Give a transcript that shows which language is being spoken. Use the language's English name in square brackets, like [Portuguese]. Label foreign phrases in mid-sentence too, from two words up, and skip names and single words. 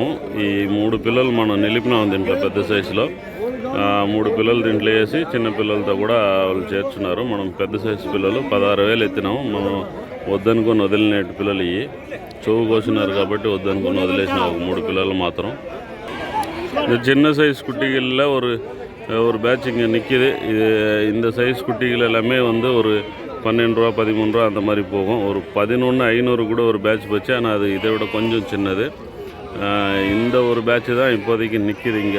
[Telugu] ఈ 3 పిల్లలు మనం నిలిపినాము దీంట్లో పెద్ద సైజులో. 3 పిల్లలు దీంట్లో వేసి చిన్న పిల్లలతో కూడా వాళ్ళు చేర్చున్నారు. మనం పెద్ద సైజు పిల్లలు 16,000 ఎత్తినాము. మనం వద్దనుకొని వదిలిన పిల్లలు ఇవి చెవు కోసినారు కాబట్టి వద్దనుకొని వదిలేసిన 3 పిల్లలు మాత్రం. [Tamil] இந்த சின்ன சைஸ் குட்டிகளில் ஒரு பேட்ச் இங்கே நிற்கிது. இந்த சைஸ் குட்டிகள் எல்லாமே வந்து ஒரு 12 ரூபா 13 ரூபா அந்த மாதிரி போகும். ஒரு 11,500 கூட ஒரு பேட்ச் வச்சு. ஆனால் அது இதை விட கொஞ்சம் சின்னது. இந்த ஒரு பேட்ச்சு தான் இப்போதைக்கு நிற்கிது இங்கே.